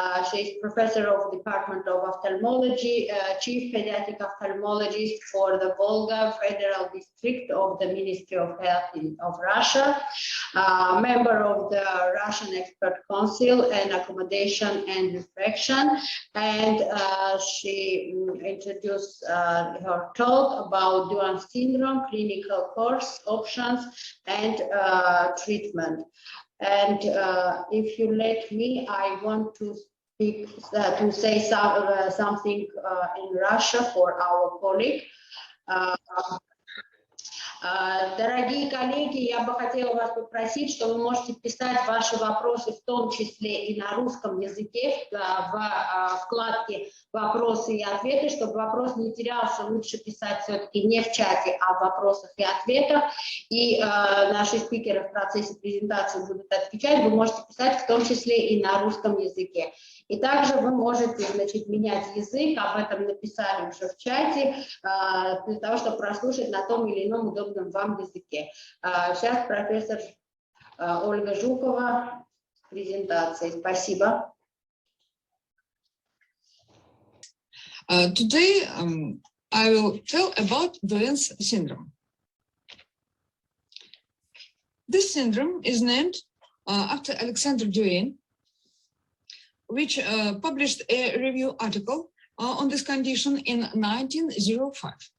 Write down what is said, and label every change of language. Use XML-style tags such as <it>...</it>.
<en>She is professor of the Department of Ophthalmology, Chief Pediatric Ophthalmologist for the Volga Federal District of the Ministry of Health of Russia, member of the Russian Expert Council and Accommodation and Refraction, and she introduced her talk about Duane syndrome, clinical course options, and treatment. And if you let me, I want to speak to say something in Russia for our colleague.</en> <ru>Дорогие коллеги, я бы хотела вас попросить, что вы можете писать ваши вопросы, в том числе и на русском языке, в вкладке «Вопросы и ответы», чтобы вопрос не терялся, лучше писать все-таки не в чате, а в вопросах и ответах. И наши спикеры в процессе презентации будут отвечать, вы можете писать в том числе и на русском языке. И также вы можете, значит, менять язык, об этом написали уже в чате, для того, чтобы прослушать на том или ином удобном вам языке. Сейчас профессор Ольга Жукова с презентацией. Спасибо.</ru> <en>Today, I will tell about Duane's syndrome. This syndrome is named after Alexander Duane, which published a review article on this condition in 1905.</en>